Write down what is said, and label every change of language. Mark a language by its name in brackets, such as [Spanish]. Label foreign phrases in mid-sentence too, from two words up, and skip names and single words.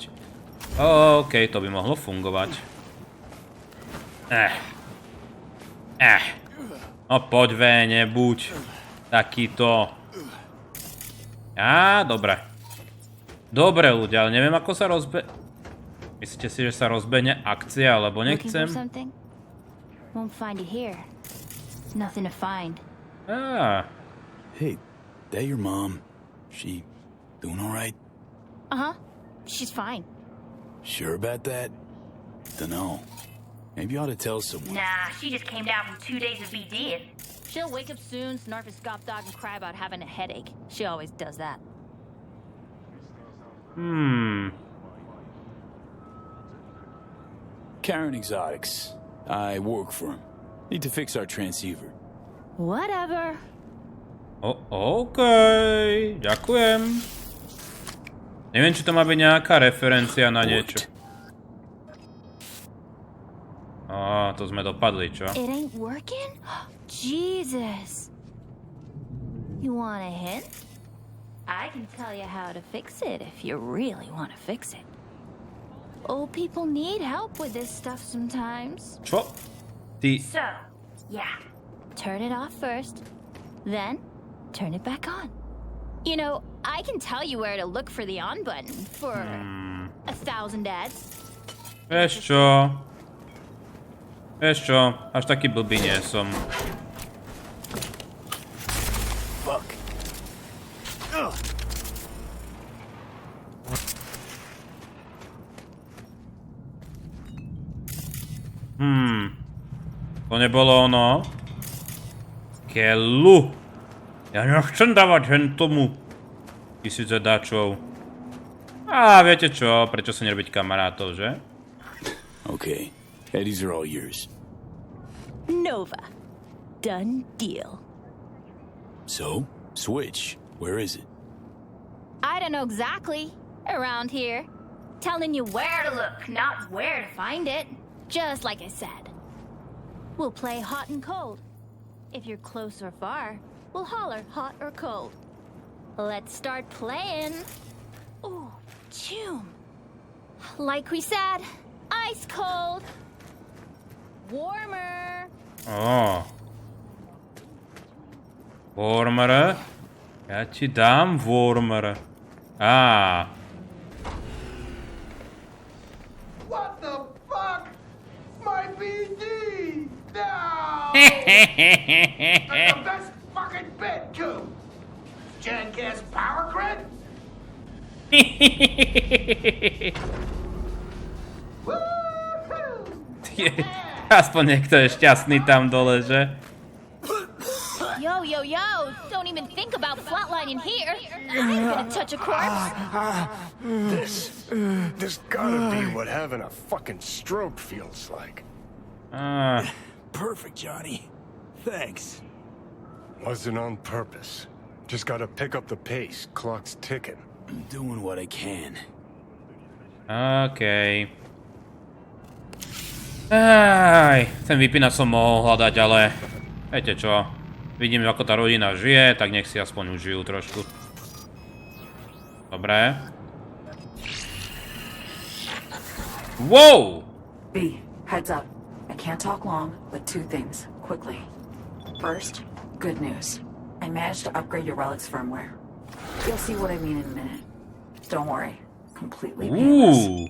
[Slovak] OK, to by mohlo fungovať. No poď nebuď takýto. Dobre. Dobre ľudia, ale neviem ako sa Myslíte si, že sa rozbehne akcia, alebo nechcem? [English] Hey, that your mom? She doing alright? She's fine. Sure about that? Dunno. Maybe you ought to tell someone. Nah, she just came down from 2 days of BD. She'll wake up soon, snarf a scop dog, and cry about having a headache. She always does that. Karen Exotics. I work for him. Need to fix our transceiver. Whatever. [Slovak] Okej, ďakujem. Neviem, či to má byť nejaká referencia na niečo. To sme dopadli, čo? [English] It ain't working? Jesus. You want a hint? I can tell you how to fix it if you really want to fix it. Old people need help with this stuff sometimes. [Slovak] Čo? Ty... [English] So, yeah. Turn it off first, then turn it back on. You know, I can tell you where to look for the on button for 1,000 ads. [Slovak] Vieš čo, až taký blbý nie som. Fuck. To nebolo ono. Kelu. Ja nechcem dávať hentomu 1000 dačov. Viete čo, prečo sa nerobiť kamarátov, že? [English] Okay, Eddies are all yours. Nova. Done deal. So, Switch, where is it? I don't know exactly. Around here. Telling you where to look, not where to find it. Just like I said. We'll play hot and cold. If you're close or far, we'll holler hot or cold. Let's start playing. Ooh, June. Like we said, ice cold. Warmer. Warmer? [Slovak] Ja ti dám warmer. [English] What the fuck? My BD! No! That's the best fucking bit, too! Jackass power grid? [Slovak] Aspoň niekto je šťastný tam dole, že? [English] Yo, don't even think about flatlining here. I'm gonna touch a corpse. This gotta be what having a fucking stroke feels like. Perfect, Johnny. Thanks. Wasn't on purpose. Just gotta pick up the pace. Clock's ticking. I'm doing what I can. [Slovak] Okej. Ten vypínať som mohol hľadať, ale... Viete čo? Vidím, ako tá rodina žije, tak nech si aspoň užijú trošku. Dobre. [English] Wow! B, heads up. I can't talk long, but 2 things, quickly. First, good news. I managed to upgrade your Relic's firmware. You'll see what I mean in a minute. Don't worry. Completely painless.